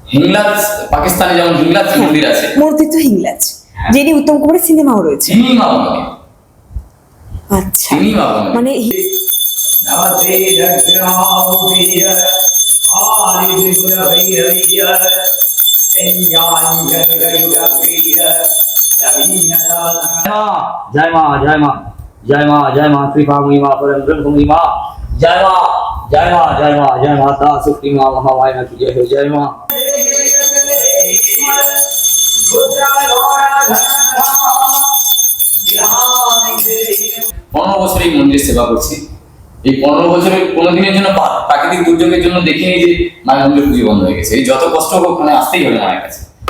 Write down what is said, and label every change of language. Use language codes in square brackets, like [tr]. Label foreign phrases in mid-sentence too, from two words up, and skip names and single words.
[bn] হিংলাজ পাকিস্তানে যেমন হিংলাজ মন্দির আছে, মূর্তি তো হিংলাজ, যিনি উত্তম কুমারের সিনেমাও রয়েছে। তিনি মা বনদেবী। আচ্ছা, তিনি মা বনদেবী। মানে [hi] जय माँ जय माँ जय माँ जय माँ कृपा मुई माँ परम ब्रह्मी माँ जय माँ जय माँ जय माँ जय माता सुखी माँ महामाया की जय हो जय माँ। [bn] পনেরো বছর এই মন্দির সেবা করছি। এই 15 বছরে কোনোদিনের জন্য প্রাকৃতিক দুর্যোগের জন্য দেখিনি যে মায়ের মন্দির পুজো বন্ধ হয়ে গেছে। এই যত কষ্ট হোক ওখানে আসতেই হবে মায়ের কাছে।